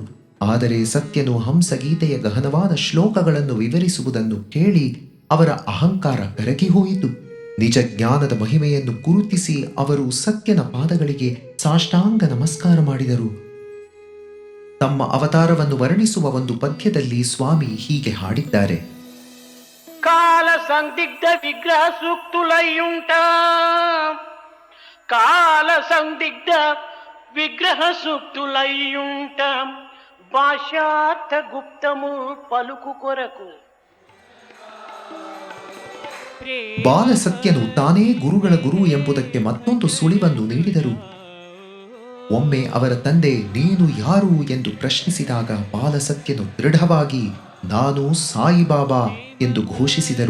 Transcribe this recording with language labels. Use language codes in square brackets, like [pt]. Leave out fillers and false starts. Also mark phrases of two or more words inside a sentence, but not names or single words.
[kn] ಆದರೆ ಸತ್ಯನು ಹಂಸಗೀತೆಯ ಗಹನವಾದ ಶ್ಲೋಕಗಳನ್ನು ವಿವರಿಸುವುದನ್ನು ಕೇಳಿ ಅವರ ಅಹಂಕಾರ ಕರಗಿ ಹೋಯಿತು. ನಿಜ ಜ್ಞಾನದ ಮಹಿಮೆಯನ್ನು ಗುರುತಿಸಿ ಅವರು ಸತ್ಯನ ಪಾದಗಳಿಗೆ ಸಾಷ್ಟಾಂಗ ನಮಸ್ಕಾರ ಮಾಡಿದರು. ತಮ್ಮ ಅವತಾರವನ್ನು ವರ್ಣಿಸುವ ಒಂದು ಪದ್ಯದಲ್ಲಿ ಸ್ವಾಮಿ ಹೀಗೆ ಹಾಡಿದ್ದಾರೆ. [te] కాల సందిగ్ధ విగ్రహ సూక్తులయ్యుంట కాల సందిగ్ధ విగ్రహ సూక్తులయ్యుంట భాషార్థ గుప్తము పలుకు కొరకు. [kn] ಬಾಲಸತ್ಯನು ತಾನೇ ಗುರುಗಳ ಗುರು ಎಂಬುದಕ್ಕೆ ಮತ್ತೊಂದು ಸುಳಿವನ್ನು ನೀಡಿದರು. ಒಮ್ಮೆ ಅವರ ತಂದೆ ನೀನು ಯಾರು ಎಂದು ಪ್ರಶ್ನಿಸಿದಾಗ ಬಾಲಸತ್ಯನು ದೃಢವಾಗಿ ನಾನು ಸಾಯಿಬಾಬಾ ಎಂದು ಘೋಷಿಸಿದರು.